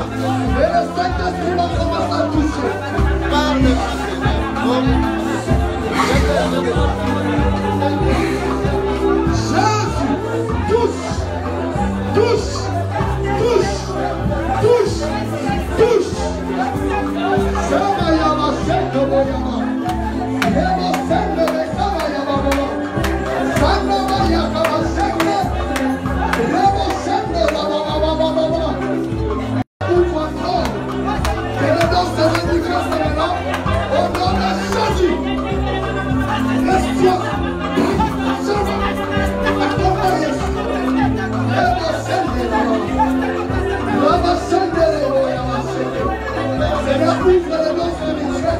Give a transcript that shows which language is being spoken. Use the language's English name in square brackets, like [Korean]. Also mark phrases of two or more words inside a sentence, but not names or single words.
[French] Et le Saint-Esprit va commencer à toucher. Jésus, touche, touche, touche, touche, touche. Samayama, Sekoboyama. Yama, Sendere, Kamayama, Sandama, Yakama, Sendere. Yama, Sendere, Baba. Une fois encore, que le nom se manifeste maintenant au nom de Jésus. Laisse-toi. Seigneur, ouvre les dons spirituels.